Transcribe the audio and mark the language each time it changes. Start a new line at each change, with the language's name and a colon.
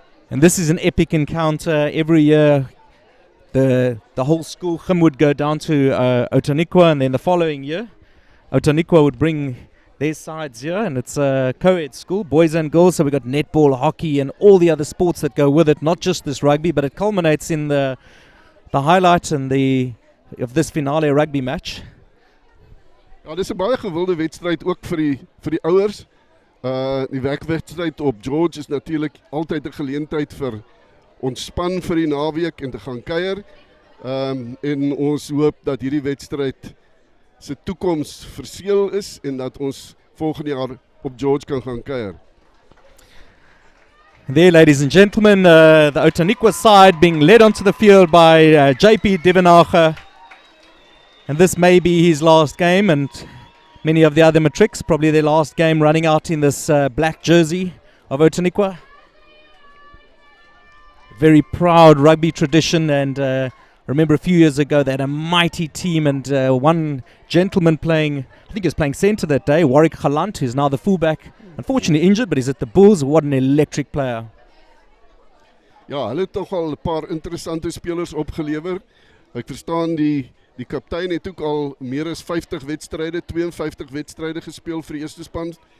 English: And this is an epic encounter. Every year, the whole school, Chim would go down to Outeniqua, and then the following year, Outeniqua would bring their sides here, and it's a co-ed school, boys and girls, so we've got netball, hockey, and all the other sports that go with it, not just this rugby, but it culminates in the highlight and of this finale rugby match.
Afrikaans: Ja, dis 'n baie gewilde wedstryd ook vir die ouers. Die wekwedstryd op George is natuurlik altyd 'n geleentheid vir ontspan vir die naweek en te gaan kuier. En ons hoop dat hierdie wedstryd se toekoms verseël is en dat ons volgende jaar op George kan gaan kuier.
English: There, ladies and gentlemen, the Outeniqua side being led onto the field by JP Divenacher. And this may be his last game, and many of the other matrics, probably their last game running out in this black jersey of Outeniqua. Very proud rugby tradition, and I remember a few years ago they had a mighty team, and one gentleman playing, I think he was playing centre that day, Warwick Galant, who's now the fullback, unfortunately injured, but he's at the Bulls. What an electric player.
Afrikaans: Ja, hulle het toch al 'n paar interessante spelers opgelewer. Ek verstaan die kaptein het ook al meer as 50 wedstryde, 52 wedstryde gespeel vir die eerste span.